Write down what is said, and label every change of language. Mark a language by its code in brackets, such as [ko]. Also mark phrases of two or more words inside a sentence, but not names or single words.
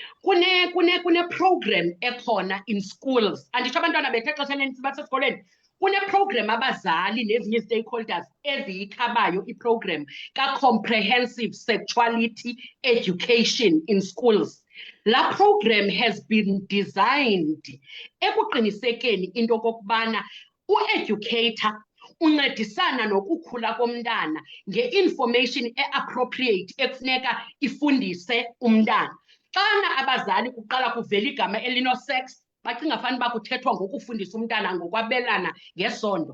[xh] Kune program ekhona [en] in schools. [xh] Anditsho abantwana bethu exesha elinintsi basesikolweni. Kune program abazali nezinye stakeholders eziyithabayo iprogram ka- [en] comprehensive sexuality education in schools. [xh] La [en] program has been designed [xh] ekuqinisekeni into okokubana u-educator uncedisana nokukhula komntana nge-information e-appropriate ekufuneka ifundise umntana. Xana abazali kuqala kuvela igama elino-sex, bacinga fanuba kuthethwa ngokufundisa umntana ngokwabelana ngesondo.